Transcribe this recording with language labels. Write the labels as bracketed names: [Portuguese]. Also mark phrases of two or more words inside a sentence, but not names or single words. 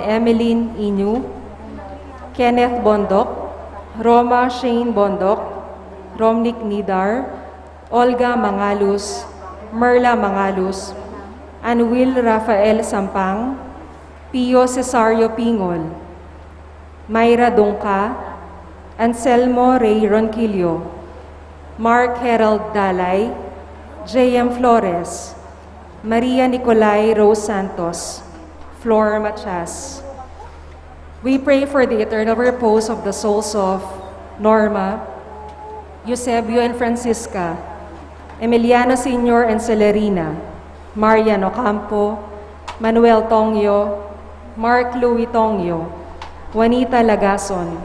[English] Emeline Inu, Kenneth Bondok, Roma Shane Bondok, Romnick Nidar, Olga Mangalus, Merla Mangalus, Anwil Rafael Sampang, Pio Cesario Pingol, Mayra Dungka, Anselmo Ray Ronquillo, Mark Herald Dalay, J.M. Flores, Maria Nicolay Rose Santos, Flor Machas. We pray for the eternal repose of the souls of Norma, Eusebio and Francisca, Emiliano Sr. and Celerina, Marian Ocampo, Manuel Tongyo, Mark Louis Tongyo, Juanita Lagason,